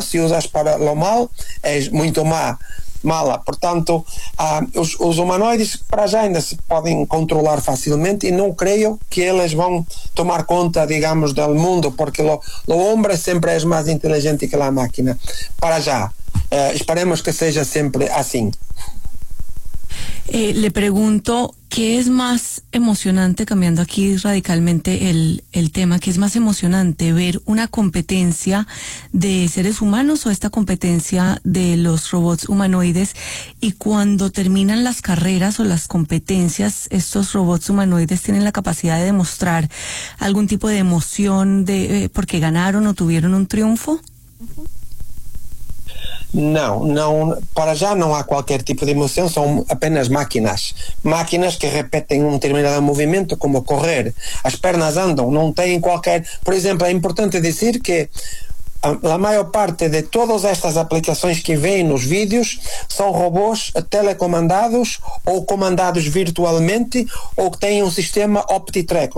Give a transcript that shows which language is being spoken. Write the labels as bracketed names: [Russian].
[Portuguese] Se usas para o mal, é muito má. Mala. Portanto, os humanoides para já ainda se podem controlar facilmente e não creio que eles vão tomar conta, digamos, do mundo, porque o homem sempre é mais inteligente que a máquina. Para já. Esperemos que seja sempre assim. [Spanish] Le pregunto, ¿qué es más emocionante, cambiando aquí radicalmente el tema, qué es más emocionante, ver una competencia de seres humanos o esta competencia de los robots humanoides? Y cuando terminan las carreras o las competencias, ¿estos robots humanoides tienen la capacidad de demostrar algún tipo de emoción porque ganaron o tuvieron un triunfo? [Portuguese] Não, para já não há qualquer tipo de emoção, são apenas máquinas. Máquinas que repetem um determinado movimento, como correr. As pernas andam, não têm qualquer. Por exemplo, é importante dizer que a maior parte de todas estas aplicações que vêm nos vídeos são robôs telecomandados ou comandados virtualmente ou que têm um sistema OptiTrack.